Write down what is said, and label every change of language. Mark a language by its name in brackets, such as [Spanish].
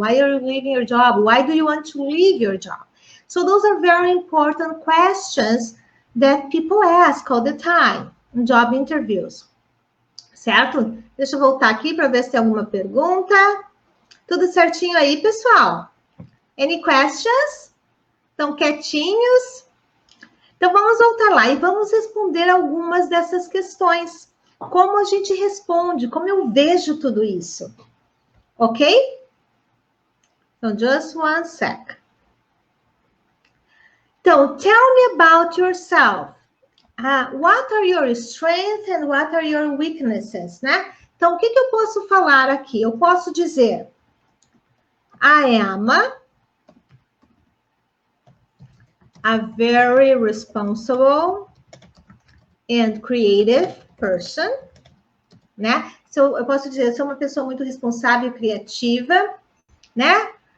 [English] Why are you leaving your job? Why do you want to leave your job? So those are very important questions that people ask all the time in job interviews. [Portuguese] Certo? Deixa eu voltar aqui para ver se tem alguma pergunta. Tudo certinho aí, pessoal? [English] Any questions? [Portuguese] Estão quietinhos? Então, vamos voltar lá e vamos responder algumas dessas questões. Como a gente responde? Como eu vejo tudo isso? Ok? [English] Então, just one sec. Então, tell me about yourself. What are your strengths and what are your weaknesses, né? [Portuguese] Então, o que eu posso falar aqui? Eu posso dizer, [English] I am a very responsible and creative person, né? [Portuguese] Eu posso dizer, eu sou uma pessoa muito responsável e criativa, né?